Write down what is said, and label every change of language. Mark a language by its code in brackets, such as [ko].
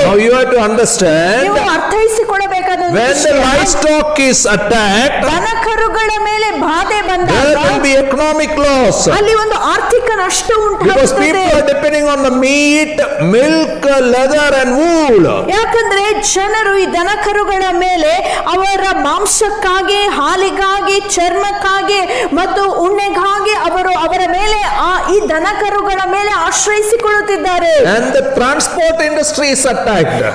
[en] Now you have to understand, [kn] ನೀವು ಅರ್ಥೈಸಿಕೊಳ್ಳಬೇಕಾದ ಒಂದು [en] when the [kn] ವಿಷಯ, [en] livestock is attacked, [kn] ದನಕರು ದನಕರುಗಳ ಮೇಲೆ ಬಾಧೆ [en] there [kn] ಬಂದಾಗ [en] will be economic loss. [kn] ಅಲ್ಲಿ ಒಂದು ಆರ್ಥಿಕ ನಷ್ಟ [en] Because [kn] ಉಂಟಾಗುತ್ತದೆ. [en] people are depending on the meat, milk, leather and wool. [kn] ಯಾಕಂದ್ರೆ ಜನರು ಈ ದನಕರುಗಳ ಮೇಲೆ ಅವರ ಮಾಂಸಕ್ಕಾಗಿ, ಹಾಲಿಗಾಗಿ, ಚರ್ಮಕ್ಕಾಗಿ ಮತ್ತು ಉಣ್ಣೆಗಾಗಿ ಅವರ ಮೇಲೆ ಈ ದನಕರುಗಳ ಮೇಲೆ ಆಶ್ರಯಿಸಿಕೊಳ್ಳುತ್ತಿದ್ದಾರೆ. [en] And the transport industry is attacked.